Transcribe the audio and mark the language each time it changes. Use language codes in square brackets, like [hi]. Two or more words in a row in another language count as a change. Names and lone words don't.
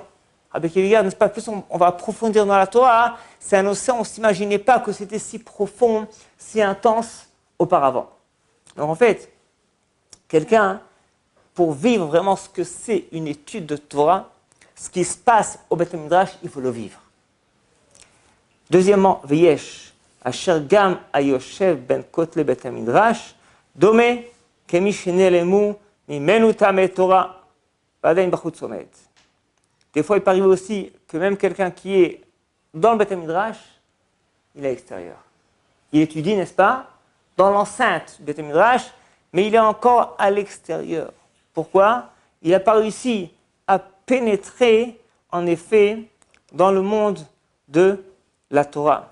[fr] Avec Eliade, n'est-ce pas, plus on va approfondir dans la Torah, c'est un océan, on ne s'imaginait pas que c'était si profond, si intense auparavant. Donc en fait, quelqu'un, pour vivre vraiment ce que c'est une étude de Torah, ce qui se passe au Beth Midrash, il faut le vivre. Deuxièmement, [he] ויש, אשר גם היושב בין כותלי בית מדרש, דומה כמי שנעלמו ממנו טעמי תורה, ועדיין בחוץ עומד. [fr] Des fois, il peut arriver aussi que même quelqu'un qui est dans le Beth Midrash, il est à l'extérieur. Il étudie, n'est-ce pas, dans l'enceinte du Beth Midrash, mais il est encore à l'extérieur. Pourquoi? Il n'a pas réussi à pénétrer, en effet, dans le monde de la Torah.